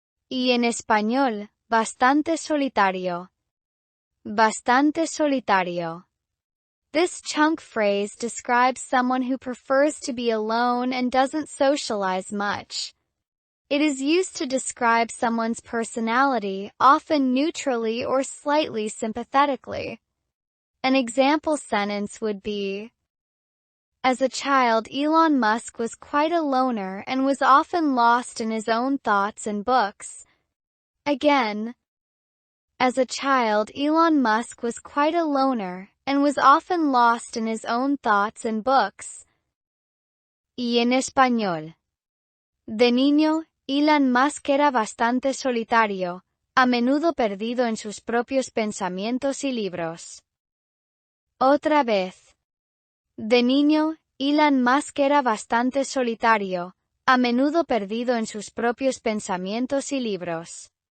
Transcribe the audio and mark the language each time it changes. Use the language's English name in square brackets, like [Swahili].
[Spanish] Y en español, bastante solitario. Bastante solitario. [English] This chunk phrase describes someone who prefers to be alone and doesn't socialize much. It is used to describe someone's personality, often neutrally or slightly sympathetically. An example sentence would be, as a child, Elon Musk was quite a loner and was often lost in his own thoughts and books. Again, as a child, Elon Musk was quite a loner and was often lost in his own thoughts and books. [Spanish] Y en español. De niño, Elon Musk era bastante solitario, a menudo perdido en sus propios pensamientos y libros. Otra vez. De niño, Elon Musk era bastante solitario, a menudo perdido en sus propios pensamientos y libros.